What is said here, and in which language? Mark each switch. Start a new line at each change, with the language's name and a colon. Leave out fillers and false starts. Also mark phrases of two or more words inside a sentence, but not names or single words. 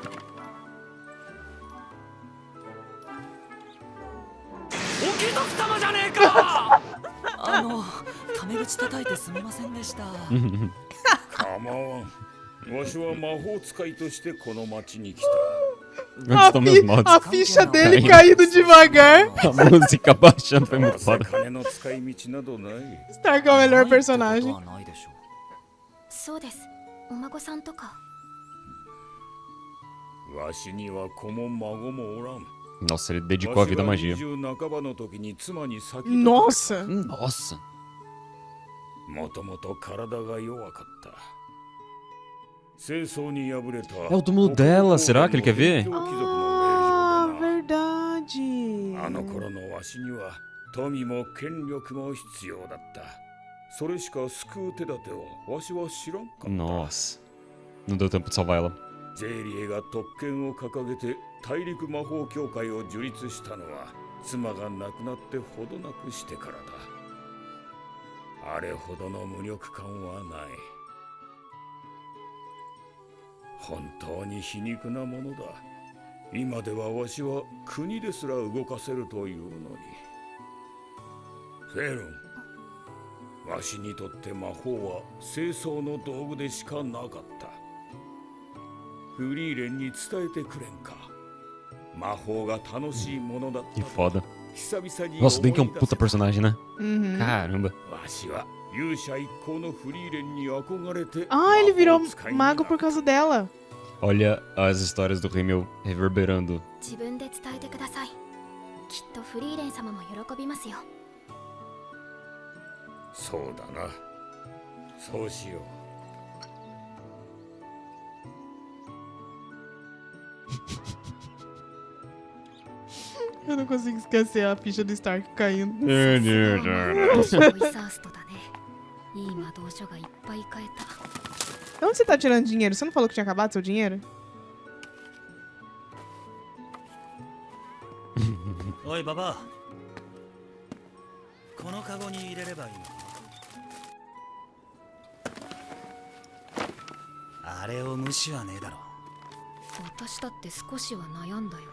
Japanese: お貴族様じゃねえかタメ口叩いてすみませんでした。構わん。わしは魔法使いとしてこの町に来た。
Portuguese: Onde estão meus mods? A ficha dele caindo devagar. A música baixando foi
Japanese: どう
Portuguese: muito
Japanese: せ
Portuguese: foda.
Japanese: 金の使い道などない。
Portuguese: Stark é o melhor
Japanese: ないって
Portuguese: personagem.
Japanese: ことはないでしょう。そうです。お孫さんとか。わしには子も孫もおらん。
Portuguese: Nossa, ele dedicou a vida à magia.
Japanese: 20 半ばの時に妻に先
Portuguese: Nossa. Nossa.
Japanese: もともと体が弱かった。清掃に敗れた。
Portuguese: É o túmulo dela, será que ele quer ver? Ah, verdade.
Japanese: あの頃のわしには富も権力も必要だった。それしか救う手立てをわしは知らんかった。
Portuguese: Nossa. Não deu tempo de salvar ela.
Japanese: ゼーリエが特権を掲げて大陸魔法協会を樹立したのは妻が亡くなってほどなくしてからだ。あれほどの無力感はない。本当に皮肉なものだ。今ではわしは国ですら動かせるというのに。フェルン、わしにとって魔法は清掃の道具でしかなかった。フリーレンに伝えてくれんか。魔法が楽しいものだった
Portuguese: Que foda.
Japanese: 久々に
Portuguese: Nossa, o Denk é um
Japanese: 思い出
Portuguese: puta
Japanese: せ
Portuguese: personagem, né? Uhum. Caramba.
Japanese: わしは勇者一行のフリーレンに憧れて
Portuguese: Ah, ele virou
Japanese: 魔法使いに
Portuguese: mago
Japanese: な
Portuguese: por causa dela. Olha as histórias do Rimmel reverberando.
Japanese: 自分で伝えてください。きっとフリーレン様も喜びますよ。そうだな。そうしよう。
Portuguese: Eu não consigo esquecer a ficha do Stark caindo.
Japanese: 魔導書をイサーストだね。いい魔導書がいっぱい買えた。
Portuguese: De onde você tá tirando dinheiro? Você não falou que tinha acabado seu dinheiro?
Japanese: おいババアこのカゴに入れればいいのあれを無視はねえだろ私だって少しは悩んだよ。